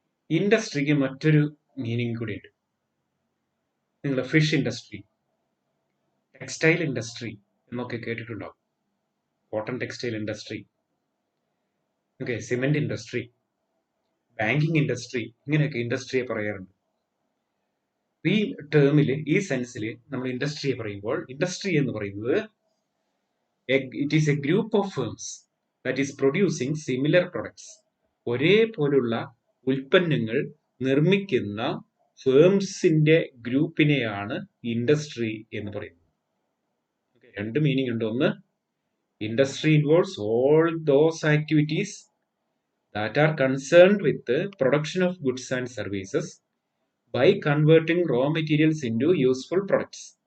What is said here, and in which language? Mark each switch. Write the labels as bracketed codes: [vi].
[ml] ഇൻഡസ്ട്രിക്ക് മറ്റൊരു മീനിങ് കൂടിയുണ്ട്. നിങ്ങൾ ഫിഷ് ഇൻഡസ്ട്രി, ടെക്സ്റ്റൈൽ ഇൻഡസ്ട്രി എന്നൊക്കെ കേട്ടിട്ടുണ്ടാവും. Cotton textile industry, okay, cement industry, banking industry, ഇങ്ങനെയൊക്കെ ഇൻഡസ്ട്രിയെ പറയാറുണ്ട്. ഈ ടേമിൽ, ഈ സെൻസിൽ നമ്മൾ ഇൻഡസ്ട്രിയെ പറയുമ്പോൾ, ഇൻഡസ്ട്രി എന്ന് പറയുന്നത് [en] it is a group of firms that is producing similar products. [ml] ഒരേപോലുള്ള ഉൽപ്പന്നങ്ങൾ നിർമ്മിക്കുന്ന ഫേംസിന്റെ ഗ്രൂപ്പിനെയാണ് ഇൻഡസ്ട്രി എന്ന് പറയുന്നത്. രണ്ട് മീനിങ് ഉണ്ട്. ഒന്ന്, [en] Industry involves all those activities that are concerned with production of goods and services by converting raw materials into useful products.